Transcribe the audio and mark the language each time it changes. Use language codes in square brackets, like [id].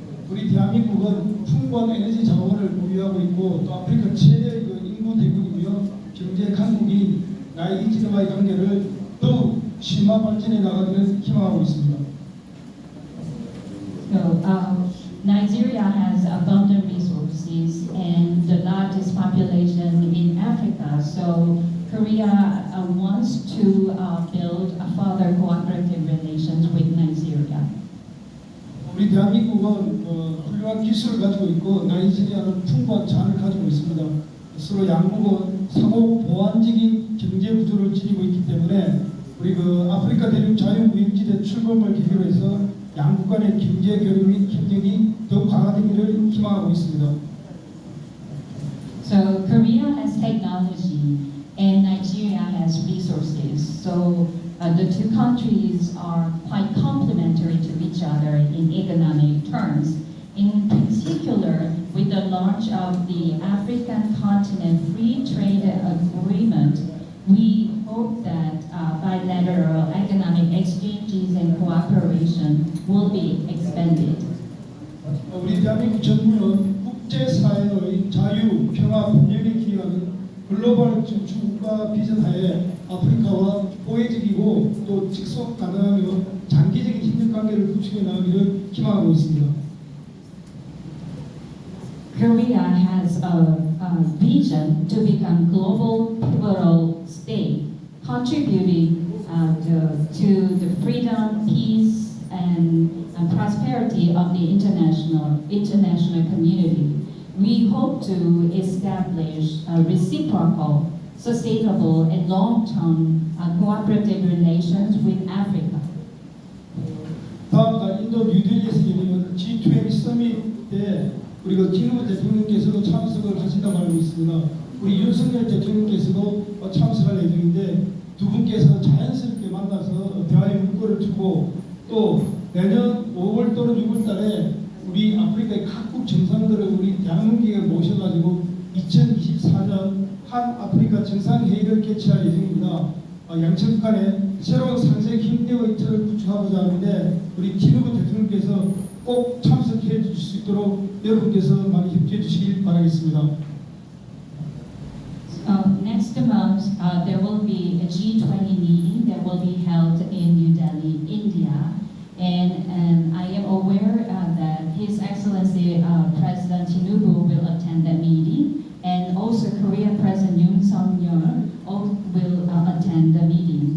[ko] 우리 대한민국은 풍부한 에너지 자원을 보유하고 있고 또 아프리카 최대의 그 인구 대국이며 경제 강국인 나이지리아와의 관계를 더욱 심화 발전해 나가기를 희망하고 있습니다. [en] So, Nigeria has abundant resources and the largest population in Africa. So Korea wants to build a further cooperative relations with Nigeria. [ko] 우리 대한민국은 훌륭한 기술을 가지고 있고 나이지리아는 풍부한 자원을 가지고 있습니다. 서로 양국은 상호 보완적인 경제 구조를 지니고 있기 때문에 우리 그 아프리카 대륙 자유무역지대 출범을 계기로 해서 양국 간의 경제 협력이 더욱 강화되기를 희망하고 있습니다. [en] So Korea has technology and Nigeria has resources. So the two countries are quite complementary to each other in economic terms. In particular, with the launch of the African Continent Free Trade Agreement, we hope that bilateral economic exchanges and cooperation will be expanded. [ko] 우리 대한민국 정부는 국제사회의 자유, 평화, 분열에 기여하는 글로벌 주국가 비전 하에 아프리카와 포회적이고 또 직속 가능하며 장기적인 협력 관계를 구축해 나가기를 희망하고 있습니다. [en] Korea has a vision to become global pivotal state, contributing to the freedom, peace, and prosperity of the international community. We hope to establish reciprocal, sustainable, and long-term cooperative relations with Africa. [ko] 다음 달 인도 뉴델리에서 열리는 G20 서밋 때 우리 그 티누부 대통령께서도 참석을 하신다고 알고 있습니다. 우리 윤석열 대통령께서도 참석할 예정인데 두 분께서 자연스럽게 만나서 대화의 문구를 두고 또 내년 5월 또는 6월 달에 우리 아프리카의 각국 정상들을 우리 대한민국에 모셔가지고 2024년 한 아프리카 정상회의를 개최할 예정입니다. 양측 간에 새로운 상생 협력의 틀을 구축하고자 하는데 우리 티누부 대통령께서 꼭 참석해 주실 수 있도록 여러분께서 많이 협조해 주시길 바라겠습니다. [en] Next month, there will be a G20 meeting that will be held in New Delhi, India. And I am aware that His Excellency President Tinubu will attend that meeting, and also Korea President Yoon Suk-yeol will attend the meeting.